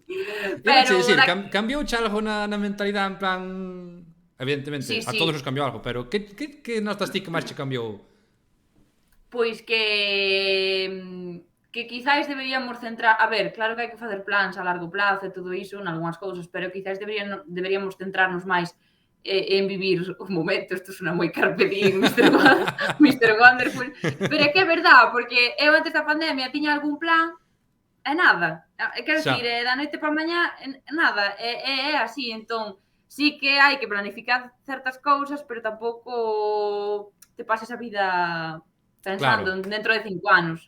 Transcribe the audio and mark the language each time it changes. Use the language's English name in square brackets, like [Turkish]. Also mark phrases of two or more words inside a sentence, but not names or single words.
[Galician] Pero cambiou algo na mentalidade en plan, evidentemente, a todos os cambiou algo, pero que notas ti que máis che cambiou? Pois que quizáis deberíamos centrar, a ver, claro que hai que facer plans a largo plazo e todo iso, en algunhas cousas, pero quizáis deberíamos centrarnos máis en vivir o momento, isto suena moi [Latin] carpe diem, [Galician] Mr. Wonderful, pero é que é verdade, porque eu antes da pandemia tiña algún plan e nada, quero dicir, da noite para mañá, nada, é así, entón, sí que hai que planificar certas cousas, pero tampouco te pases a vida pensando dentro de 5 anos.